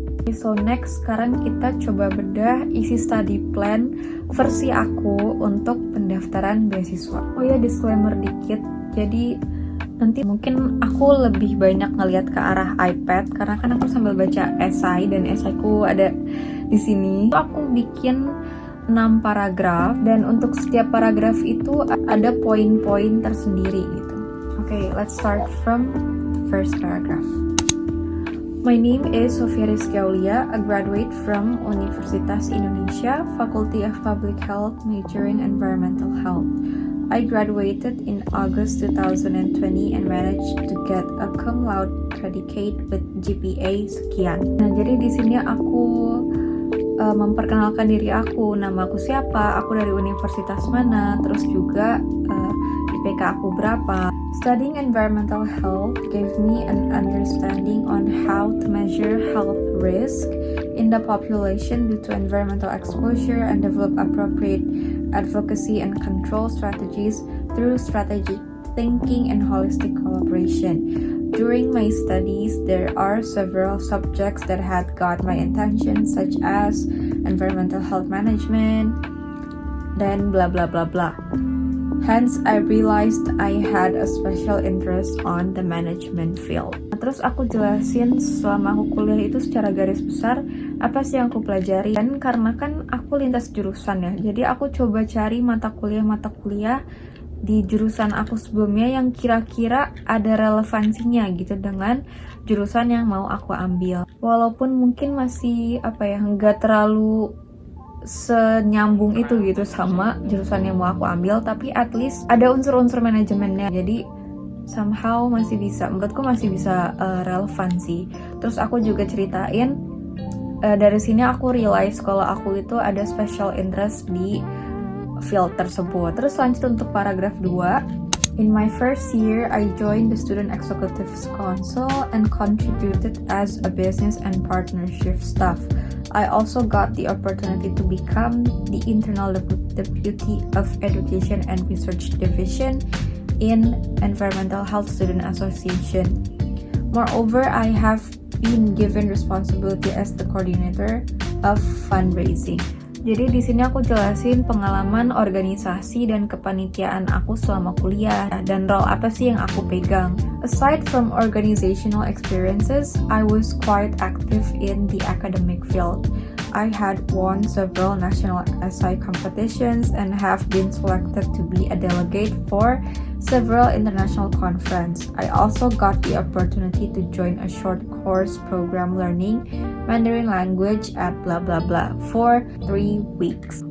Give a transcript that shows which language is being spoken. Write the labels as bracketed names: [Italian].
[Indonesian] So next, sekarang kita coba bedah isi study plan versi aku untuk pendaftaran beasiswa. Oh ya, disclaimer dikit. Jadi Nanti mungkin aku lebih banyak ngelihat ke arah iPad karena kan aku sambil baca esai dan esaiku ada di sini. Aku bikin 6 paragraf dan untuk setiap paragraf itu ada poin-poin tersendiri gitu. [English] Okay, let's start from the first paragraph. My name is Sofia Rizky Aulia, a graduate from Universitas Indonesia, Faculty of Public Health, majoring Environmental Health. I graduated in August 2020 and managed to get a cum laude predicate with GPA sekian. [Indonesian] Nah, jadi di sini aku memperkenalkan diri aku, nama aku siapa, aku dari universitas mana, terus juga IPK aku berapa. [English] Studying environmental health gave me an understanding on how to measure health risk in the population due to environmental exposure and develop appropriate advocacy and control strategies through strategic thinking and holistic collaboration. During my studies, there are several subjects that had got my attention, such as environmental health management, then blah blah blah blah. Hence, I realized I had a special interest on the management field. [Indonesian] Terus aku jelasin selama aku kuliah itu secara garis besar apa sih yang aku pelajari. Dan karena kan aku lintas jurusan ya, jadi aku coba cari mata kuliah di jurusan aku sebelumnya yang kira-kira ada relevansinya gitu dengan jurusan yang mau aku ambil. Walaupun mungkin masih nggak terlalu senyambung itu gitu sama jurusan yang mau aku ambil, tapi at least ada unsur-unsur manajemennya, jadi somehow masih bisa, menurutku masih bisa relevan sih. Terus aku juga ceritain dari sini aku realize kalau aku itu ada special interest di field tersebut. Terus lanjut untuk paragraf 2. [English] In my first year, I joined the Student Executives Council and contributed as a business and partnership staff. I also got the opportunity to become the internal deputy of Education and Research Division in Environmental Health Student Association. Moreover, I have been given responsibility as the coordinator of fundraising. [Indonesian] Jadi di sini aku jelasin pengalaman organisasi dan kepanitiaan aku selama kuliah dan role apa sih yang aku pegang. [English] Aside from organizational experiences, I was quite active in the academic field. I had won several national essay competitions and have been selected to be a delegate for several international conferences. I also got the opportunity to join a short course program learning Mandarin language at blah blah blah for 3 weeks.